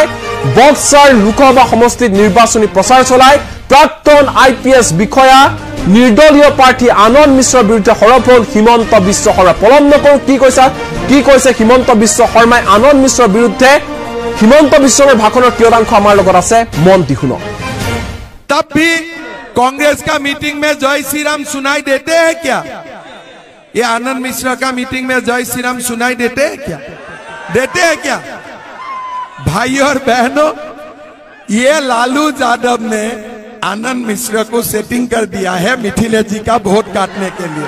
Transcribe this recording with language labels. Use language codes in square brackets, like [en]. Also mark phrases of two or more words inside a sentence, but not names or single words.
[as] বক্সাৰ লোকসভা সমষ্টিত নিৰ্বাচনী প্ৰচাৰ চলাই প্ৰাক্তন IPS বিষয়া নিৰ্দলীয় প্ৰাৰ্থী আনন্দ মিশ্ৰৰ বিৰুদ্ধে সৰব হ'ল হিমন্ত বিশ্ব শৰ্মা। পলম নকৰোঁ, কি কৈছে হিমন্ত বিশ্ব শৰ্মাই আনন্দ মিশ্ৰৰ বিৰুদ্ধে। হিমন্ত বিশ্ব শৰ্মাৰ ভাষণৰ কিয়দাংশ আমাৰ লগত আছে, মন দি শুনক। [hi] तब भी कांग्रेस का मीटिंग में जय श्री राम सुनाई देते हैं क्या? ये आनंद मिश्रा का मीटिंग में जय श्री राम सुनाई देते हैं क्या? देते हैं क्या? भाई और बहनों, ये लालू यादव ने आनंद मिश्रा को सेटिंग कर दिया है मिथिलेश जी का वोट काटने के लिए।